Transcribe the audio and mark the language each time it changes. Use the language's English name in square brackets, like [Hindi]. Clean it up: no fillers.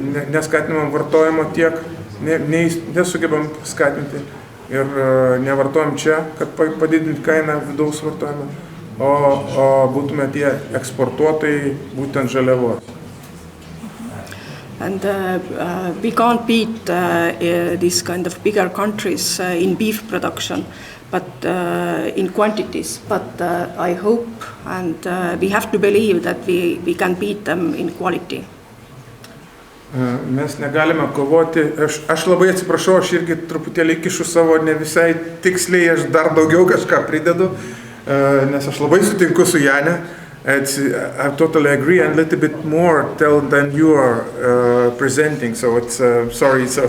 [Lithuanian] neskatinam vartojimo tiek, nesugebam skatinti ir nevartojam čia, kad padidinti kainą vidaus vartojimą, o būtume tie eksportuotojai būtent žaliavos. [English] And we can't beat these kind of bigger countries in beef production, but in quantities. But I hope, and we have to believe that we can beat them in quality. [Lithuanian] Mes negalime kovoti, aš labai atsiprašau, aš irgi truputėlį įkišu savo ne visai tiksliai, aš dar daugiau kažką pridedu, nes aš labai sutinku su Jane. [English] I totally agree, and a little bit more than you are presenting, so it's sorry.